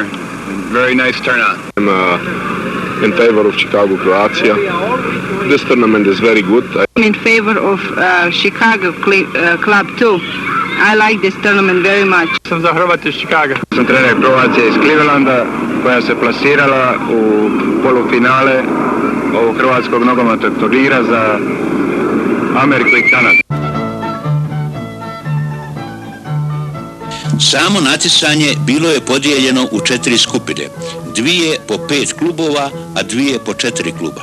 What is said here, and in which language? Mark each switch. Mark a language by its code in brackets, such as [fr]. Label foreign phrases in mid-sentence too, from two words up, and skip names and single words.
[en] Very nice turnout. I'm in favor of Chicago, Croatia. This tournament is very good. I'm in favor of Chicago club too. I like this tournament very much. [hr] Sam za Hrvate iz Chicaga. Sam trener Croacije iz Clevelanda koja se plasirala u polufinale ovog hrvatskog nogometnog turnira za Ameriku i Kanadu. Samo natjecanje bilo je podijeljeno u 4 skupine, 2 po 5 klubova, a 2 po 4 kluba.